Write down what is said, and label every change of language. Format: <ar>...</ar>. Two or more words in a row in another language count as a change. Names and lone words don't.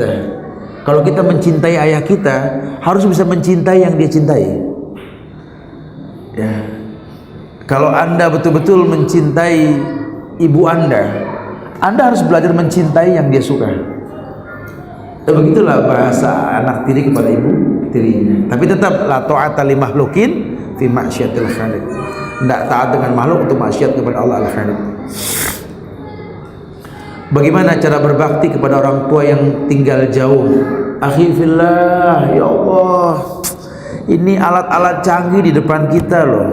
<id>Kalau kita mencintai ayah kita, harus bisa mencintai yang dia cintai. Ya. Kalau Anda betul-betul mencintai ibu Anda harus belajar mencintai yang dia suka. Dan begitulah bahasa anak tiri kepada ibu tirinya. Tapi tetap</id> <ar>لا طاعة لمخلوق في معصية الخالق.</ar> <id>Tidak taat dengan makhluk untuk maksiat kepada Allah Al-Khaliq. Bagaimana cara berbakti kepada orang tua yang tinggal jauh?</id> <ar>أخي في الله، يا الله,</ar> <id>ini alat-alat canggih di depan kita loh.</id>